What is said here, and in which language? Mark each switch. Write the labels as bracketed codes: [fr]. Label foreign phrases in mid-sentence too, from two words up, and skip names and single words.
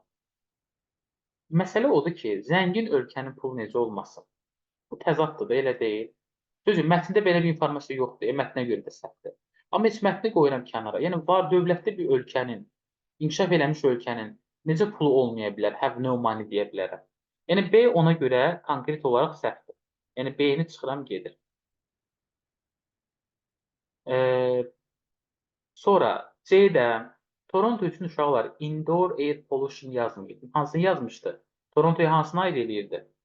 [az] Məsələ odur ki, zəngin ölkənin pulu necə olmasın? Bu təzaddır da, elə deyil. Düzdür, mətndə belə bir informasiya yoxdur, mətnə görə də səhvdir. Amma heç mətni qoyuram kənara. Yəni, var dövlətli bir ölkənin, inkişaf eləmiş ölkənin necə pulu olmaya bilər, [en] have no money [az] deyə bilərəm. Yəni, B ona görə konkret olaraq səhvdir. Yəni, B-ni çıxıram, gedir. Sonra C-də Toronto üçün uşaqlar [en] indoor air pollution [az] yazmıydı. Hansını yazmışdı? Torontoya hansını aid eləyirdi?